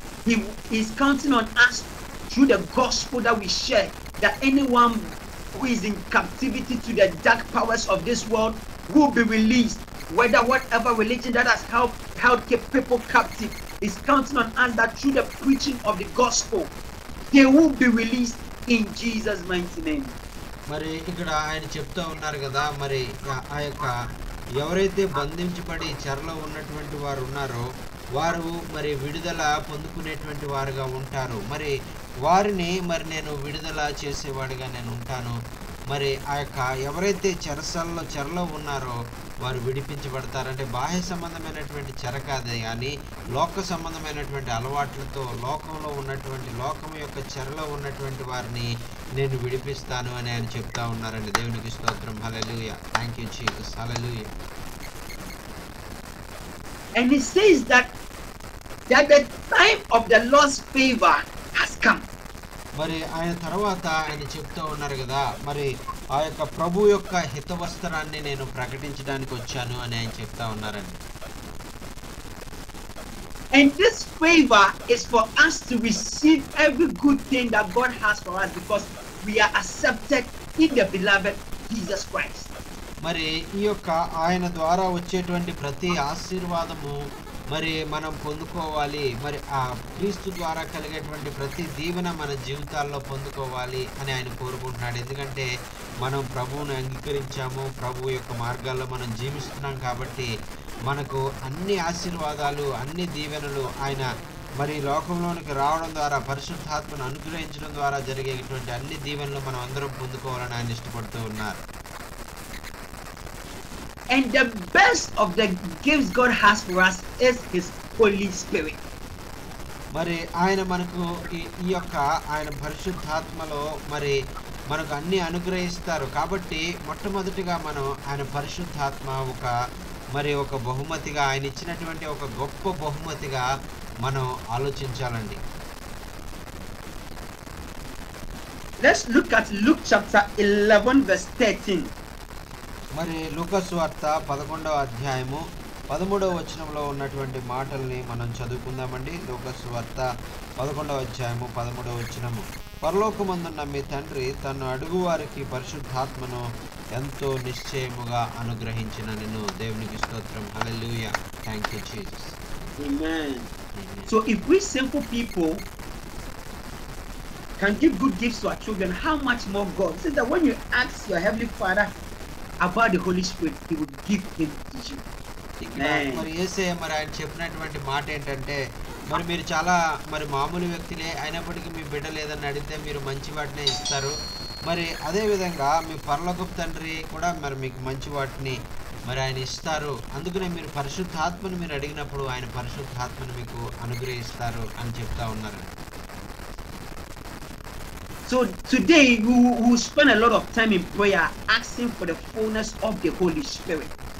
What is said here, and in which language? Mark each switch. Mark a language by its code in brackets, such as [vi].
[en] He is counting on us through the gospel that we share, that anyone who is in captivity to the dark powers of this world will be released. Whatever religion that has held people captive is counting on us that through the preaching of the gospel, they will be released in Jesus' mighty name. [te] మరి ఇక్కడ ఆయన చెప్తూ ఉన్నారు కదా, మరి ఆ యొక్క ఎవరైతే బంధించబడి చెరలో ఉన్నటువంటి వారు ఉన్నారో వారు మరి విడుదల పొందుకునేటువంటి వారుగా ఉంటారు. మరి వారిని మరి నేను విడుదల చేసేవాడిగా నేను ఉంటాను. మరి ఆ యొక్క ఎవరైతే చెరలో ఉన్నారో వారు విడిపించబడతారంటే బాహ్య సంబంధమైనటువంటి చెర కాదే కానీ లోక సంబంధమైనటువంటి అలవాట్లతో లోకం యొక్క చెరలో ఉన్నటువంటి వారిని నేను విడిపిస్తాను అని ఆయన చెప్తా ఉన్నారండి. దేవునికి స్తోత్రం. హల్లెలూయా. [en] Thank you Jesus. [te] Hallelujah. [en] And he says that that the time of the Lord's favor has come. [te] మరి ఆయన తర్వాత ఆయన చెప్తూ ఉన్నారు కదా, మరి ఆ యొక్క ప్రభు యొక్క హితవస్త్రాన్ని నేను ప్రకటించడానికి వచ్చాను అని ఆయన చెప్తా ఉన్నారండి. [en] And this favor is for us to receive every good thing that God has for us because we are accepted in the beloved Jesus Christ. [te] మరి ఈ యొక్క ఆయన ద్వారా వచ్చేటువంటి ప్రతి ఆశీర్వాదము మరి మనం పొందుకోవాలి, మరి ఆ క్రీస్తు ద్వారా కలిగేటువంటి ప్రతి దీవెన మన జీవితాల్లో పొందుకోవాలి అని ఆయన కోరుకుంటున్నాడు. ఎందుకంటే మనం ప్రభువును అంగీకరించాము, ప్రభు యొక్క మార్గాల్లో మనం జీవిస్తున్నాం కాబట్టి మనకు అన్ని ఆశీర్వాదాలు, అన్ని దీవెనలు ఆయన మరి లోకంలోనికి రావడం ద్వారా, పరిశుద్ధాత్మను అనుగ్రహించడం ద్వారా జరిగేటువంటి అన్ని దీవెనలు మనం అందరం పొందుకోవాలని ఆయన ఇష్టపడుతూ ఉన్నారు. And the best of the gifts God has for us is His Holy Spirit. మరి ఆయన మనకు ఈ యొక్క ఆయన పరిశుద్ధాత్మలో మరి మనకు అన్ని అనుగ్రహిస్తారు. కాబట్టి మొట్టమొదటిగా మనం ఆయన పరిశుద్ధాత్మ ఒక బహుమతిగా, ఆయన ఇచ్చినటువంటి ఒక గొప్ప బహుమతిగా మనం ఆలోచించాలండి. [en] Let's look at Luke chapter 11 verse 13. [te] మరి లూకా సువార్త 11వ అధ్యాయము 13వ వచనంలో ఉన్నటువంటి మాటల్ని మనం చదువుకుందామండి. లూకా సువార్త 11వ అధ్యాయము 13వ వచనము. పరలోకమందున్న మీ తండ్రి తను అడుగు వారికి పరిశుద్ధాత్మను ఎంతో నిశ్చయముగా అనుగ్రహించినను. దేవునికి స్తోత్రం. హల్లెలూయా. [en] Thank you Jesus. Amen. So if we simple people can give good gifts to our children, how much more God? Says that when you ask your Heavenly Father about the Holy Spirit, He will give Him to you. [te] మరి యేసయ్య మరి ఆయన చెప్పినటువంటి మాట ఏంటంటే, మరి మీరు చాలా మరి మామూలు వ్యక్తులే అయినప్పటికీ మీ బిడ్డ లేదని అడిగితే మీరు మంచి వాటినే ఇస్తారు. మరి అదేవిధంగా మీ పరలోకపు తండ్రి కూడా మరి మీకు మంచి వాటిని మరి ఆయన ఇస్తారు. అందుకనే మీరు పరిశుద్ధాత్మను మీరు అడిగినప్పుడు ఆయన పరిశుద్ధాత్మను మీకు అనుగ్రహిస్తారు అని చెప్తా ఉన్నారు. [en] So today we will spend a lot of time in prayer asking for the fullness of the Holy Spirit.